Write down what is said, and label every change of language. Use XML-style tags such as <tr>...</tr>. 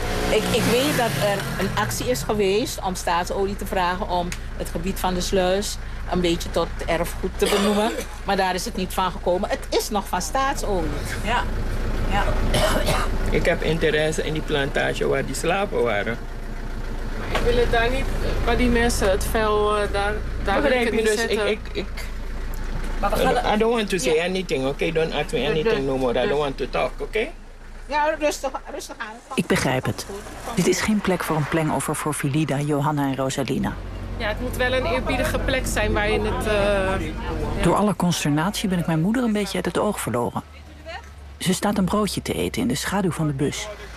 <nl>Ik weet dat er een actie is geweest om staatsolie te vragen om het gebied van de sluis een beetje tot erfgoed te benoemen. Maar daar is het niet van gekomen. Het is nog van staatsolie. Ja. Ik heb interesse in die plantage waar die slaven waren. Maar ik wil het daar niet, waar die mensen het vuil daar begrijp je dus?</nl> <en>I don't want to say anything, okay? Don't ask me anything no more. I don't want to talk, okay?</en> <nl>Ja, rustig aan. Ik begrijp het. Dit is geen plek voor een plengoffer voor Filida, Johanna en Rosalina. Ja, het moet wel een eerbiedige plek zijn waarin het... Door alle consternatie ben ik mijn moeder een beetje uit het oog verloren. Ze staat een broodje te eten in de schaduw van de bus.</nl>